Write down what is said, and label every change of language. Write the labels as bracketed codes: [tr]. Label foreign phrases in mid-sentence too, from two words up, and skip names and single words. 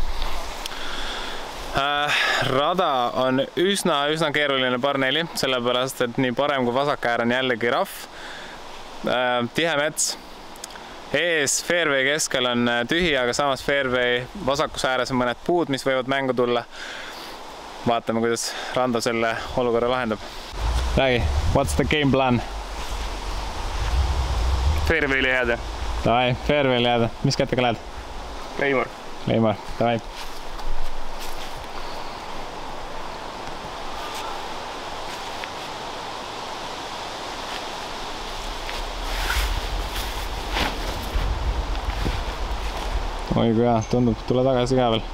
[et] Rada on üsna keeruline par 4, sellepärast, et nii parem kui vasak äär on jällegi rahv. Tihe mets. Ees fairway keskel on tühi, aga samas fairway vasakus ääres on mõned puud, mis võivad mängu tulla. Vaatame, kuidas Rando selle olukorra lahendab. Räägi, [en] what's the game plan? [et] Fairway'le jääda. Davai, fairway'le jääda. Mis kättega lähed? Leimar. Leimar, davai. Oi kui hea, tundub, tule tagasi ka veel.